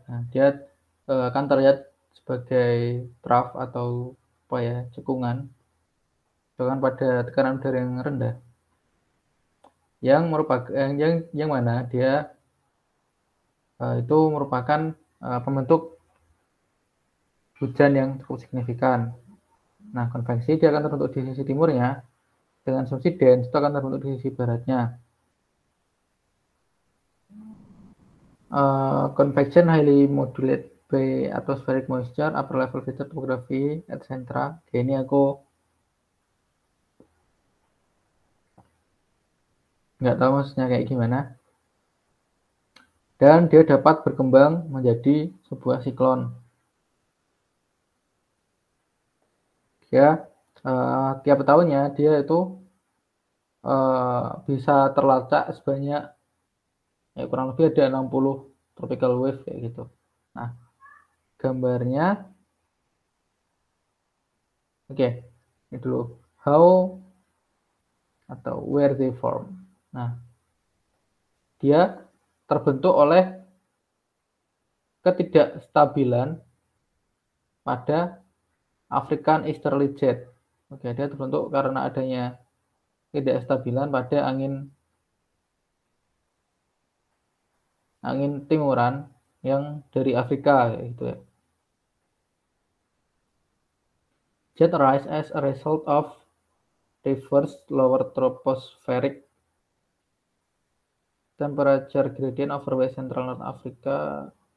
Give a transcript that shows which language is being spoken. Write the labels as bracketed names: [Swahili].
[Indonesian] Nah, dia akan terlihat sebagai trough atau apa ya, cekungan, bahkan pada tekanan udara yang rendah, yang merupakan yang mana dia itu merupakan pembentuk hujan yang cukup signifikan. Nah, konveksi dia akan terbentuk di sisi timurnya, dengan asumsi dense itu akan terbentuk di sisi baratnya. [English] Convection highly modulated by atmospheric moisture, upper level feature topography, etc. [Indonesian] Ini aku nggak tahu maksudnya kayak gimana. Dan dia dapat berkembang menjadi sebuah siklon. Ya, tiap tahunnya dia itu bisa terlacak sebanyak ya kurang lebih ada 60 tropical wave kayak gitu. Nah, gambarnya oke, ini dulu how atau [English] where they form. [Indonesian] Nah, dia terbentuk oleh ketidakstabilan pada African Easterly Jet. Oke, dia terbentuk karena adanya ketidakstabilan pada angin timuran yang dari Afrika gitu ya. [English] Jet arise as a result of reverse lower tropospheric temperature gradient over West Central North Africa.